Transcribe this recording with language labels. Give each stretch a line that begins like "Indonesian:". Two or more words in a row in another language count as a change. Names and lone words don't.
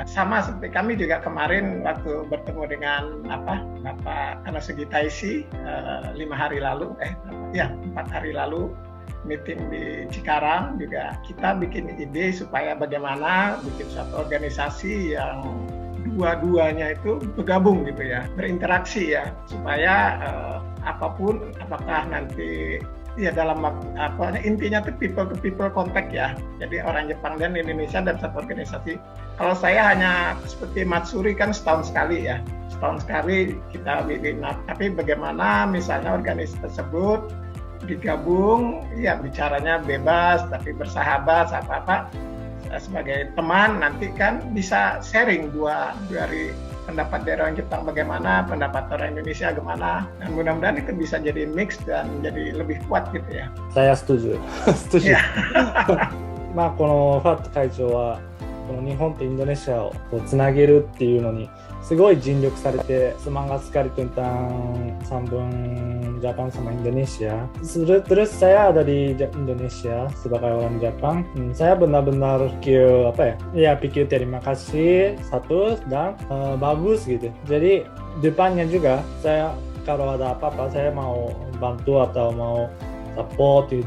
Indonesian: Sama seperti kami juga kemarin waktu bertemu dengan Bapak Kanosugi Taishi 4 hari lalu meeting di Cikarang juga, kita bikin ide supaya bagaimana bikin satu organisasi yang dua-duanya itu bergabung gitu ya, berinteraksi ya, supaya apakah nanti ya dalam intinya tuh
English: people to people contact
Indonesian: ya. Jadi orang Jepang dan Indonesia dan satu organisasi. Kalau saya hanya seperti Matsuri kan setahun sekali ya. Setahun sekali kita bikin. Tapi bagaimana misalnya organisasi tersebut digabung, ya bicaranya bebas tapi bersahabat apa sebagai teman, nanti kan bisa sharing dua dari pendapat dari orang Jepang bagaimana, pendapat orang Indonesia bagaimana, dan mudah-mudahan itu bisa jadi mix dan jadi lebih kuat gitu ya. Saya setuju. setuju. Ya.
Japanese: このファット会長はこの日本とインドネシアをつなげるっていうのにすごい尽力されて
Indonesian: semangat sekali tentang sambung Jepang sama Indonesia. Terus saya ada di Indonesia sebagai orang Jepang. Saya benar-benar pikir terima kasih satu dan bagus gitu. Jadi depannya juga saya kalau ada apa-apa saya mau bantu atau mau support gitu.